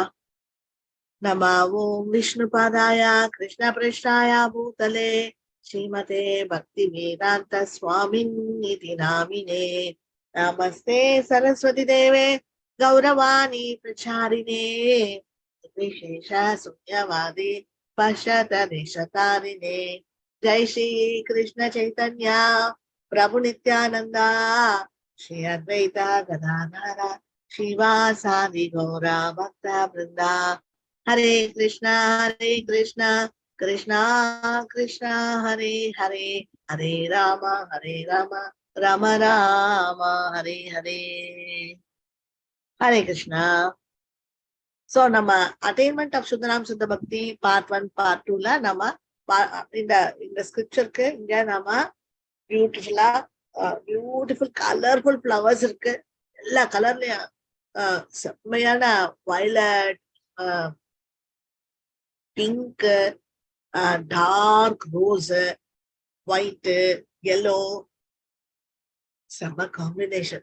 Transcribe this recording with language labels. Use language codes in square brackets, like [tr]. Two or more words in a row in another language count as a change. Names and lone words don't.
[sa] नम ओम् विष्णु पादाय कृष्ण प्रेष्ठाय भूतले श्रीमते भक्ति वेदान्त स्वामिन् इति नामिने. नमस्ते सरस्वती देवे गौरवाणी प्रचारिणे विशेष शून्यवादि पषत निषतारिणे. जय श्री कृष्ण चैतन्य प्रभु नित्यानंदा श्री अद्वैता गदाधर श्रीवासादि गौरा भक्ता वृंदा. हरे कृष्णा कृष्णा कृष्णा हरे हरे, हरे राम राम राम हरे हरे. हरे कृष्णा. [ta] सो நம்ம [en] attainment of [ta] சுத்தநாம் சுத்த பக்தி [en] part 1 part 2la [ta] நம்ம இந்த ஸ்கிரிப்சருக்கு இங்க நாம [en] beautiful colourful flowers [ta] இருக்கு. எல்லா கலர்லயும் செம்மையான [en] violet, pink, dark rose, white, yellow, [ta] செம்ம காம்பினேஷன்.